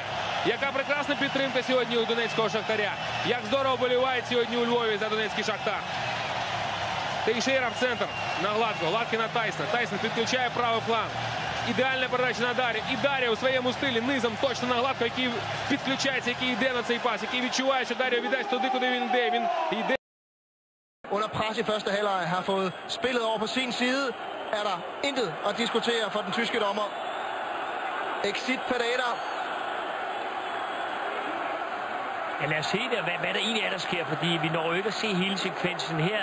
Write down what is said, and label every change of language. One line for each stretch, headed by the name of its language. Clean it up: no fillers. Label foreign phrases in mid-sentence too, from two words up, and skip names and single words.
Ukrainian: Яка прекрасна підтримка сьогодні у донецького Шахтаря. Як здорово болівають сьогодні у Львові за донецький Шахтар. Тейшейра в центр на Гладкого. Гладкий на Тайсона. Тайсон підключає правий фланг. Ідеальна передача на Дарі. І Дарі у своєму стилі низом точно на Гладкого, який підключається, який йде на цей пас, який відчуває, що Дарі віддасть туди, куди він йде. Він йде.
Danish: Under pres i første halvleg har fået spillet over på sin side. Er der intet at diskutere for den tyske dommer. Exit Pereira. Ja, lad os se, hvad der egentlig er, der sker, fordi vi når jo ikke at se hele sekvensen her.